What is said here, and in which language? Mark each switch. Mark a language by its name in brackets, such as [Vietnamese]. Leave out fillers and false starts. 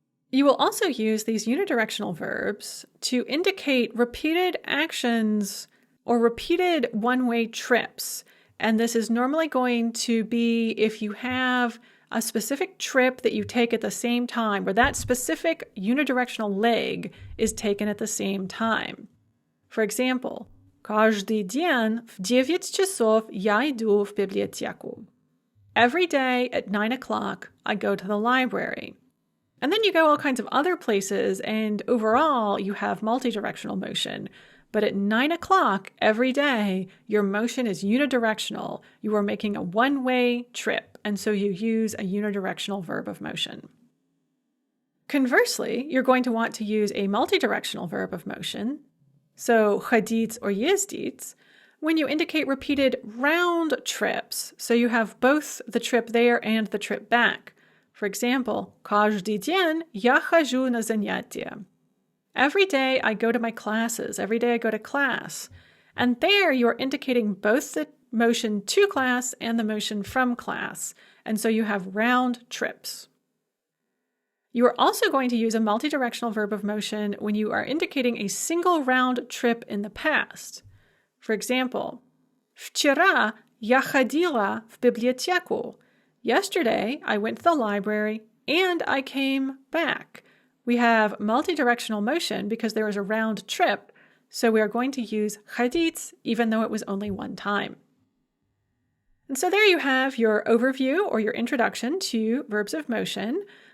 [English] You will also use these unidirectional verbs to indicate repeated actions or repeated one-way trips. And this is normally going to be if you have a specific trip that you take at the same time, where that specific unidirectional leg is taken at the same time. For example, [Russian] каждый день в 9 часов я иду в библиотеку. [English] Every day at 9 o'clock, I go to the library. And then you go all kinds of other places, and overall, you have multidirectional motion. But at 9 o'clock every day, your motion is unidirectional. You are making a one-way trip, and so you use a unidirectional verb of motion. Conversely, you're going to want to use a multidirectional verb of motion, so ходить or ездить, when you indicate repeated round trips. So you have both the trip there and the trip back. For example, [Russian] каждый день я хожу на занятия. [English] Every day I go to my classes. Every day I go to class. And there you are indicating both the motion to class and the motion from class. And so you have round trips. You are also going to use a multidirectional verb of motion when you are indicating a single round trip in the past. For example, [Russian] вчера я ходила в библиотеку. [English] Yesterday, I went to the library and I came back. We have multidirectional motion because there is a round trip, so we are going to use ходить even though it was only one time. And so there you have your overview or your introduction to verbs of motion.